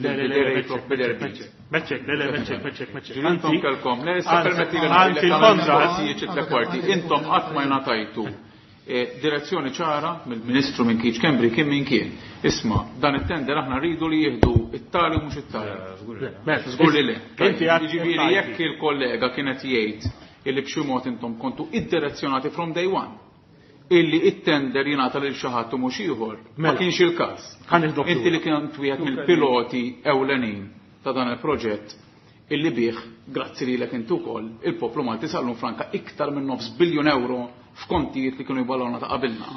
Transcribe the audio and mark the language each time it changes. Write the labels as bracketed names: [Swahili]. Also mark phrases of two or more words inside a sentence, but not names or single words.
[Maltese] Intom kelkom, intom qatt ma jnatajtu direzzjoni ċara mill-Ministru minn Keith Schembri kien min kien. Isma' dan it-tender aħna rridu li jieħdu it-tali mhux it-tali. Żgur li le. Jiġifieri jekk il-kollega kienet jgħid illi b'xi mod intom kontu id-direzzjonati [English] from day one. [Maltese] Illi it-tender jingħata lil xi ħadd u mhux ieħor. Ma kienx il-każ. Inti li kien wieħed mill-piloti ewlenin ta' dan il-proġett illi bih, grazzi lilek intu wkoll, il-poplu Malti sallu franka iktar minn €9 biljun f'kontijiet li kienu jballawna ta' qabilna.